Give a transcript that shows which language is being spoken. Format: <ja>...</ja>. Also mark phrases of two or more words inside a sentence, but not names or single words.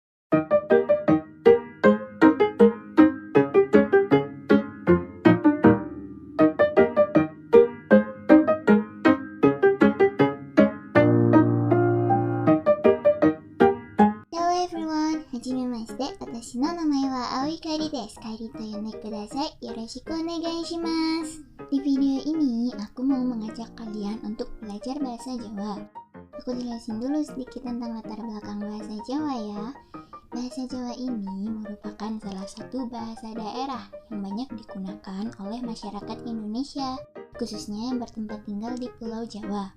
<en>Hello everyone!</en> <ja>はじめまして。私の名前はAoi Kairiです. Kairiと呼んでください。よろしくお願いします.</ja> <id>Di video ini, aku mau mengajak kalian untuk belajar bahasa Jawa. Aku jelasin dulu sedikit tentang latar belakang bahasa Jawa ya. Bahasa Jawa ini merupakan salah satu bahasa daerah yang banyak digunakan oleh masyarakat Indonesia, khususnya yang bertempat tinggal di Pulau Jawa.</id>